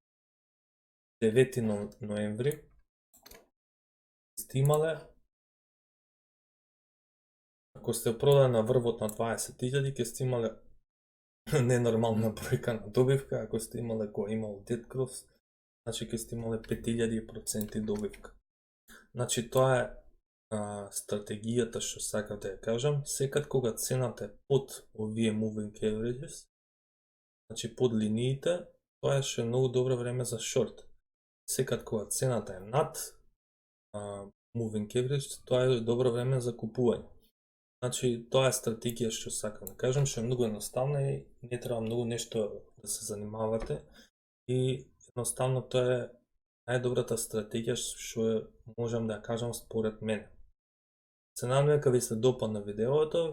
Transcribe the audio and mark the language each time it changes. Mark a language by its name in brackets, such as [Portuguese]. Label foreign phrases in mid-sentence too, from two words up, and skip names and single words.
[Macedonian] 9 ноември, сте имале, ако сте продали на врвот на 20.000, ќе сте имале ненормална бројка на добивка. Ако сте имале кој имал [English] Dead Cross, [Macedonian] значи ќе сте имале 5000% добивка. Значи тоа е стратегијата што сакав да ја кажам. Секад кога цената е под овие [English] moving averages, [Macedonian] значи под линиите, тоа е што е многу добро време за шорт. Секад кога цената е над [English] moving average, [Macedonian] тоа е добро време за купување. Значи, тоа е стратегија што сакам да кажам, што е многу едноставна и не треба многу нешто да се занимавате, и едноставно тоа е најдобрата стратегија што можам да ја кажам според мене. Се надам дека ви се допадна видеото.